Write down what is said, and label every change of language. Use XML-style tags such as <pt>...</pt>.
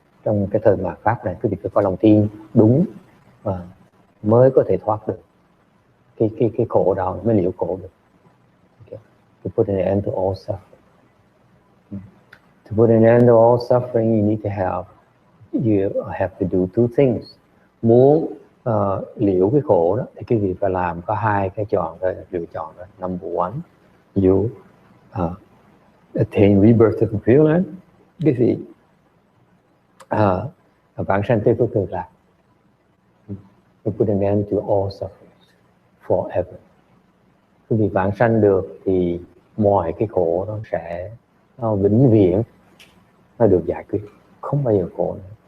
<vi>Trong cái thời mạt pháp này, quý vị phải có lòng tin đúng và mới có thể thoát được cái khổ đau, mới liễu khổ được.</vi> <en>Okay. To put an end to all suffering. To put an end to all suffering, you have to do two things.</en> <vi>Muốn liễu cái khổ đó thì quý vị phải làm có hai cái chọn thôi, lựa chọn đó.</vi> <en>Number one, you attain rebirth to the Pure Land.</en> <vi>Quý vị vãng sanh Tây Phương Cực Lạc.</vi> <en>You put an end to all sufferings forever.</en> <vi>Quý vị vãng sanh được thì mọi cái khổ nó sẽ vĩnh viễn nó được giải quyết, không bao giờ khổ nữa.</vi>